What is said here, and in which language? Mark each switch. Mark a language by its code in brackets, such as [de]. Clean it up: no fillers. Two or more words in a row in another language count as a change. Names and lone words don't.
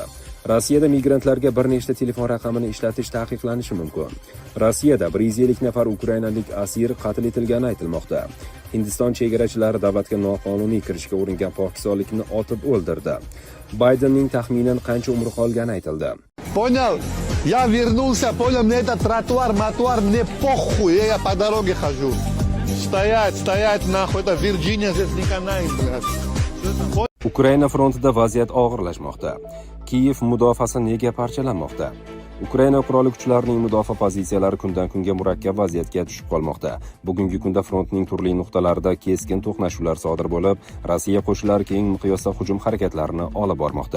[uz] Rossiyada migrantlarga bir nechta telefon raqamini ishlatish taqiqlanishi mumkin. Rossiyada 150 nafar ukrainalik asir qatl etilgani aytilmoqda. Hindiston chegarachilari davlatga noqonuniy kirishga uringan pokistonlikni otib o'ldirdi. Baydenning taxminan qancha umri qolgani aytildi. [ru] Понял? Я вернулся, понял, мне этот тротуар, мне похуй, я по дороге хожу. Стоять, нахуй, это Virginia, здесь не канает, блядь. [uz] Ukraina frontida vaziyat og'irlashmoqda. Kiyev mudofaasi nega parchalanmoqda? Ukraina qurolli kuchlarining mudofaa pozitsiyalari kundan kunga murakkab vaziyatga tushib qolmoqda. Bugungi kunda frontning turli nuqtalarida keskin to'qnashuvlar sodir bo'lib, Rossiya qo'shinlari keng miqyosda hujum harakatlarini olib bormoqda.